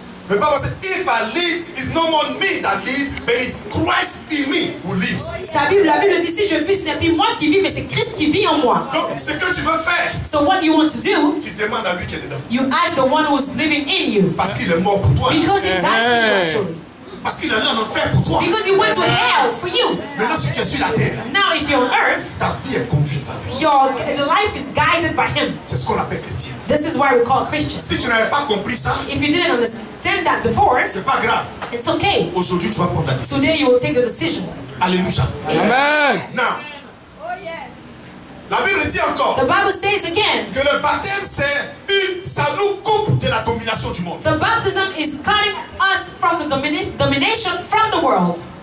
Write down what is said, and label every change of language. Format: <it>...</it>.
<en>The Bible says, if I live, it's no more me that lives, but it's Christ in me who lives.</en> <fr>La Bible dit si je vis, ce n'est plus moi qui vis, mais c'est Christ qui vit en moi. Donc, ce que tu veux faire,</fr> <en>So what you want to do,</en> <fr>tu demandes à lui qui est dedans.</fr> <en>you ask the one who's living in you.</en> <fr>Parce qu'il est mort pour toi.</fr> <en>Because he died for you actually.</en> <fr>Parce qu'il est allé en enfer pour toi.</fr> <en>Because he went to hell for you.</en> <fr>Maintenant, si tu es sur la terre,</fr> <en>Now if you're on earth,</en> <fr>ta vie est conduite par lui.</fr> <en>your life is guided by him.</en> <fr>C'est ce qu'on appelle chrétien.</fr> <en>This is why we call Christians.</en> <fr>Si tu n'avais pas compris ça,</fr> <en>If you didn't understand that before,</en> <fr>c'est pas grave.</fr> <en>it's okay.</en> <fr>Aujourd'hui, tu vas prendre la décision.</fr> <en>Today you will take the decision.</en> <fr>Alléluia.</fr> <en>Amen.</en> <fr>Now, la Bible dit encore</fr> <en>The Bible says again,</en> <fr>que le baptême, ça nous coupe de la domination du monde.</fr> <en>the baptism is cutting us from the domination from the world.</en>